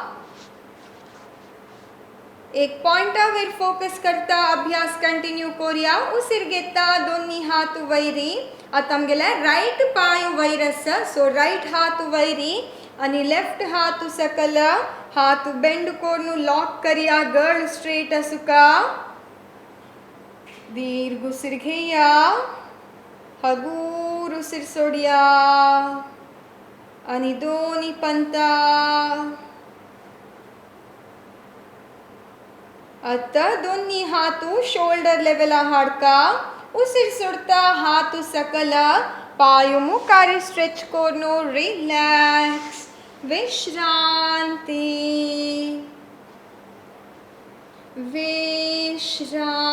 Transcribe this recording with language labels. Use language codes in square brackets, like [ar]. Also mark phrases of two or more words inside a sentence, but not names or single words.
[kok] एक पॉइंटावर फोकस करता अभ्यास कंटिन्यू करूया उसिर घेता दोन्ही हात वैरी आता आमगेले राइट पाय वैरस सो राइट हात वैरी आणि लेफ्ट हात सकल हात बेंड कोरनु लॉक करिया गळ स्ट्रेट असुका दीर्घ उसिर घेया हगूर उसिर सोडिया आणि दोन्ही पंता आता दोन्ही हाथू [en] shoulder level [kok] हाडका उसिर सोडता हाथ सकल पायु मुकारी स्ट्रेच कोरनु रिलॅक्स विश्रांती विश्रांती